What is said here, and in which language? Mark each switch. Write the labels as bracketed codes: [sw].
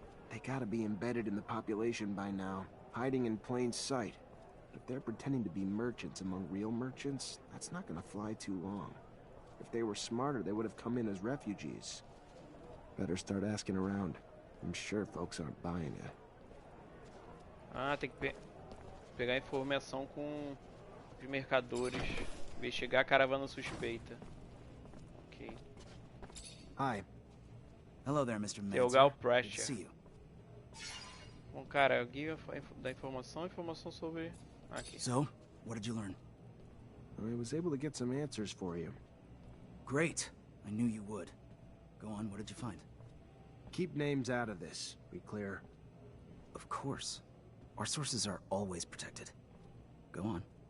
[en] They gotta be embedded in the population by now, hiding in plain sight. If they're pretending to be merchants among real merchants, that's not gonna fly too long. If they were smarter, they would have come in as refugees. Better start asking around. I'm sure folks aren't buying it. [pt] Tem que pegar informação com os mercadores. Investigar a caravana suspeita. Ok. [en] Hi. Hello there, Mr. Mancer. [pt] Interrogar o Pressure. [en] Good to see you. [pt] Bom, cara, o guia da informação sobre... Aqui. [en] So, what did you learn? I was able to get some answers for you. Great. I knew you would. Go on, what did you find? Keep names out of this. Be clear. Of course. Our sources are always protected. Go on.